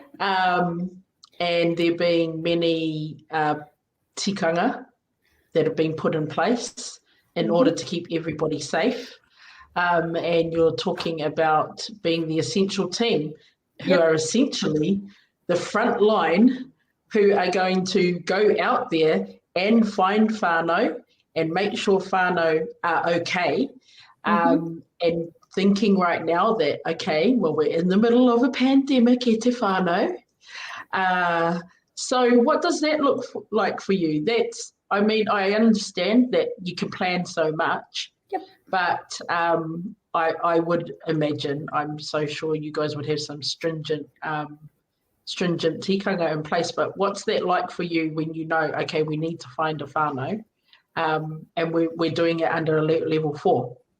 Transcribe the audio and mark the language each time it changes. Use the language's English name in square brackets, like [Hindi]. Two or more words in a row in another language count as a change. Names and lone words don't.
[English] And there being many tikanga that have been put in place in order to keep everybody safe, and you're talking about being the essential team, who are essentially the front line, who are going to go out there and find whānau and make sure whānau are okay. And thinking right now that, okay, well, we're in the middle of a pandemic [Māori] e te whānau. [English] So what does that look like for you? I mean, I understand that you can plan so much, but I would imagine, I'm so sure you guys would have some stringent tikanga in place, but what's that like for you when you know, okay, we need to find a whānau, and we're doing it under alert level 4?